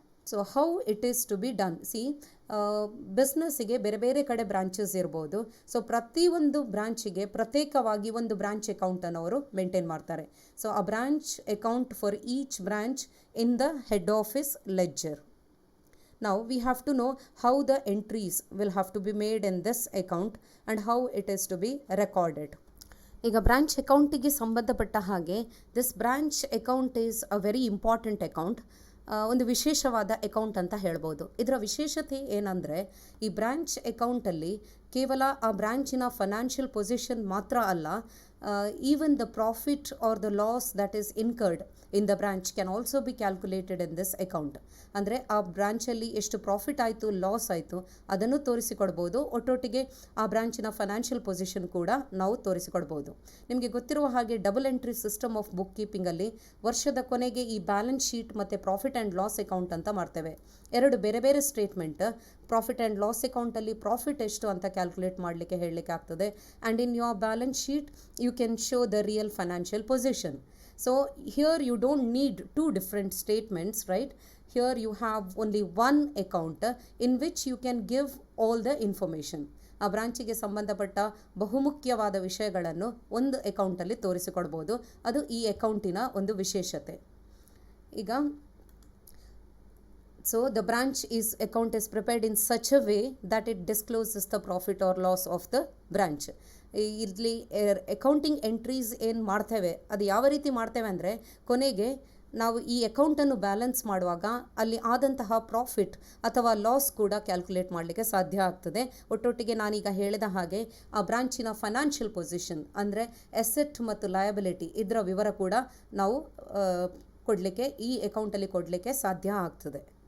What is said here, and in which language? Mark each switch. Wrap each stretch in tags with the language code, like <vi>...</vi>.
<en>so how it is to be done,</en> <kn>ಬಿಸ್ನೆಸ್ಸಿಗೆ ಬೇರೆ ಬೇರೆ ಕಡೆ ಬ್ರಾಂಚಸ್ ಇರ್ಬೋದು. ಸೊ ಪ್ರತಿಯೊಂದು ಬ್ರಾಂಚಿಗೆ ಪ್ರತ್ಯೇಕವಾಗಿ ಒಂದು ಬ್ರಾಂಚ್ ಅಕೌಂಟನ್ನು ಅವರು ಮೇಂಟೈನ್ ಮಾಡ್ತಾರೆ.</kn> <en>So ಆ branch account for each branch in the head office ledger. Now we have to know how the entries will have to be made in this account and how it is to be recorded.</en> <kn>ಈಗ branch ಅಕೌಂಟಿಗೆ ಸಂಬಂಧಪಟ್ಟ ಹಾಗೆ</kn> <en>this branch account is a very important account,</en> <kn>ಒಂದು ವಿಶೇಷವಾದ account ಅಂತ ಹೇಳ್ಬೋದು. ಇದರ ವಿಶೇಷತೆ ಏನಂದರೆ, ಈ ಬ್ರಾಂಚ್ ಅಕೌಂಟಲ್ಲಿ ಕೇವಲ ಆ ಬ್ರಾಂಚಿನ ಫೈನಾನ್ಷಿಯಲ್ ಪೊಸಿಷನ್ ಮಾತ್ರ ಅಲ್ಲ,</kn> <en>Even the profit or the loss that is incurred in the branch can also be calculated in this account.</en> <kn>ಅಂದರೆ ಆ ಬ್ರಾಂಚಲ್ಲಿ ಎಷ್ಟು ಪ್ರಾಫಿಟ್ ಆಯಿತು, ಲಾಸ್ ಆಯಿತು ಅದನ್ನು ತೋರಿಸಿಕೊಡ್ಬೋದು. ಒಟ್ಟೊಟ್ಟಿಗೆ ಆ ಬ್ರಾಂಚಿನ ಫೈನಾನ್ಷಿಯಲ್ ಪೊಸಿಷನ್ ಕೂಡ ನಾವು ತೋರಿಸಿಕೊಡ್ಬೋದು. ನಿಮಗೆ ಗೊತ್ತಿರುವ ಹಾಗೆ double entry system of book ಕೀಪಿಂಗಲ್ಲಿ ವರ್ಷದ ಕೊನೆಗೆ ಈ ಬ್ಯಾಲೆನ್ಸ್ ಶೀಟ್ ಮತ್ತು ಪ್ರಾಫಿಟ್ ಆ್ಯಂಡ್ ಲಾಸ್ ಅಕೌಂಟ್ ಅಂತ ಮಾಡ್ತೇವೆ. ಎರಡು ಬೇರೆ ಬೇರೆ ಸ್ಟೇಟ್ಮೆಂಟ್. ಪ್ರಾಫಿಟ್ ಆ್ಯಂಡ್ ಲಾಸ್ ಅಕೌಂಟಲ್ಲಿ ಪ್ರಾಫಿಟ್ ಎಷ್ಟು ಅಂತ ಕ್ಯಾಲ್ಕುಲೇಟ್ ಮಾಡಲಿಕ್ಕೆ ಹೇಳಲಿಕ್ಕೆ ಆಗ್ತದೆ,</kn> <en>And in your balance sheet you can show the real financial position. So here you don't need two different statements, right? Here you have only one account in which you can give all the information.</en> <kn>ಆ ಬ್ರಾಂಚಿಗೆ ಸಂಬಂಧಪಟ್ಟ ಬಹುಮುಖ್ಯವಾದ ವಿಷಯಗಳನ್ನು ಒಂದು ಅಕೌಂಟಲ್ಲಿ ತೋರಿಸಿಕೊಡ್ಬೋದು. ಅದು ಈ ಅಕೌಂಟಿನ ಒಂದು ವಿಶೇಷತೆ.</kn> <en>ಈಗ so the branch account is prepared in such a way that it discloses the profit or loss of the branch.</en> <kn>ಇಲ್ಲಿ ಅಕೌಂಟಿಂಗ್ ಎಂಟ್ರೀಸ್ ಏನು ಮಾಡ್ತೇವೆ ಅದು ಯಾವ ರೀತಿ ಮಾಡ್ತೇವೆ ಅಂದರೆ, ಕೊನೆಗೆ ನಾವು ಈ ಅಕೌಂಟನ್ನು ಬ್ಯಾಲೆನ್ಸ್ ಮಾಡುವಾಗ ಅಲ್ಲಿ ಆದಂತಹ ಪ್ರಾಫಿಟ್ ಅಥವಾ ಲಾಸ್ ಕೂಡ ಕ್ಯಾಲ್ಕುಲೇಟ್ ಮಾಡಲಿಕ್ಕೆ ಸಾಧ್ಯ ಆಗ್ತದೆ. ಒಟ್ಟೊಟ್ಟಿಗೆ ನಾನೀಗ ಹೇಳಿದ ಹಾಗೆ ಆ ಬ್ರಾಂಚಿನ ಫೈನಾನ್ಷಿಯಲ್ ಪೊಸಿಷನ್ ಅಂದರೆ ಅಸೆಟ್ ಮತ್ತು ಲಯಬಿಲಿಟಿ ಇದರ ವಿವರ ಕೂಡ ನಾವು ಕೊಡಲಿಕ್ಕೆ ಈ ಅಕೌಂಟಲ್ಲಿ ಕೊಡಲಿಕ್ಕೆ ಸಾಧ್ಯ ಆಗ್ತದೆ.</kn>